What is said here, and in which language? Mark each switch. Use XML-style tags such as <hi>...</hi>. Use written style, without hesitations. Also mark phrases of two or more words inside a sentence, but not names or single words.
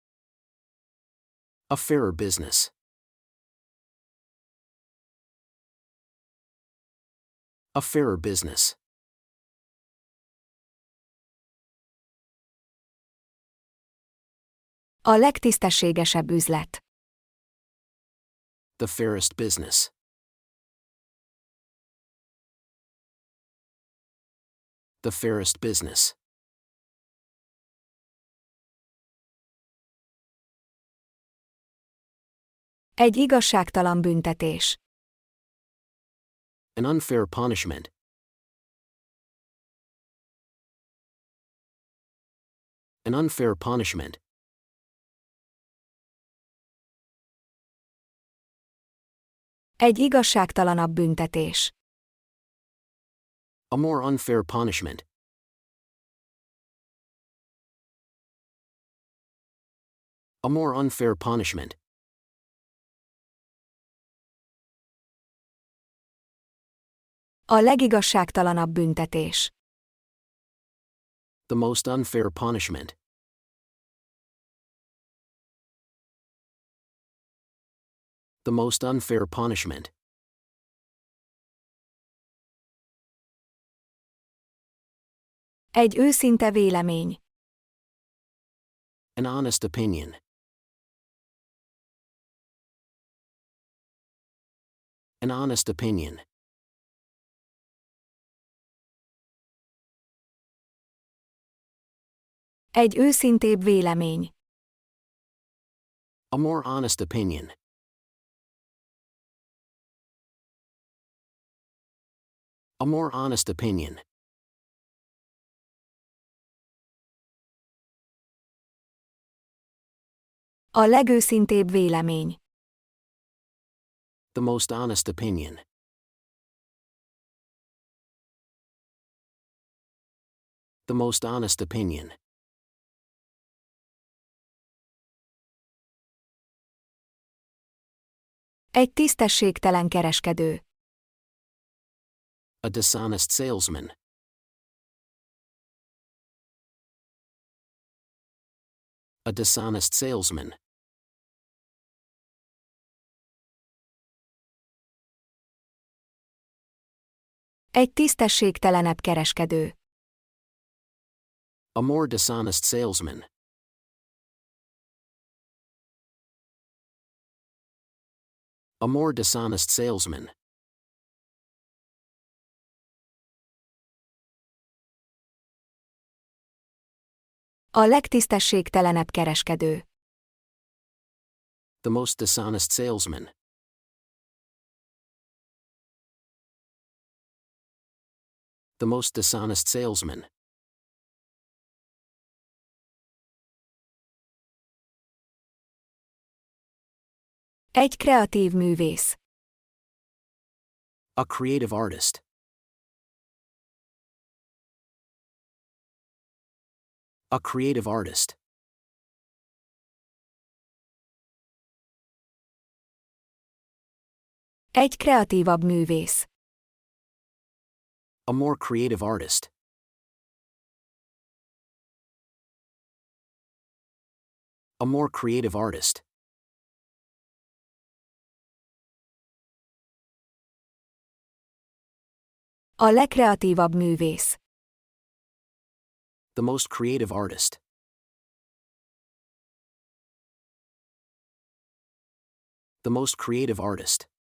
<en>A fairer business. A fairer business.</en> <hu>A legtisztességesebb üzlet.</hu> <en>The fairest business. The fairest business.</en> <hu>Egy igazságtalan büntetés.</hu> <en>An unfair punishment. An unfair punishment.</en> <hu>Egy igazságtalanabb büntetés.</hu> <en>A more unfair punishment. A more unfair punishment.</en> <hu>A legigazságtalanabb büntetés.</hu> <en>The most unfair punishment. The most unfair punishment.</en> <hu>Egy őszinte vélemény.</hu> <en>An honest opinion. An honest opinion.</en> <hu>Egy őszintébb vélemény.</hu> <en>A more honest opinion. A more honest opinion.</en> <hu>A legőszintébb vélemény.</hu> <en>The most honest opinion. The most honest opinion.</en> <hu>Egy tisztességtelen kereskedő.</hu> <en>A dishonest salesman. A dishonest salesman.</en> <hu>Egy tisztességtelenebb kereskedő.</hu> <en>A more dishonest salesman. A more dishonest salesman.</en> <hu>A legtisztességtelenebb kereskedő.</hu> <en>The most dishonest salesman. The most dishonest salesman.</en> <hu>Egy kreatív művész.</hu> <en>A creative artist. A creative artist.</en> <hu>Egy kreatívabb művész.</hu> <en>A more creative artist. A more creative artist.</en> <hu>A legkreatívabb művész.</hu> <en>The most creative artist. The most creative artist.</en>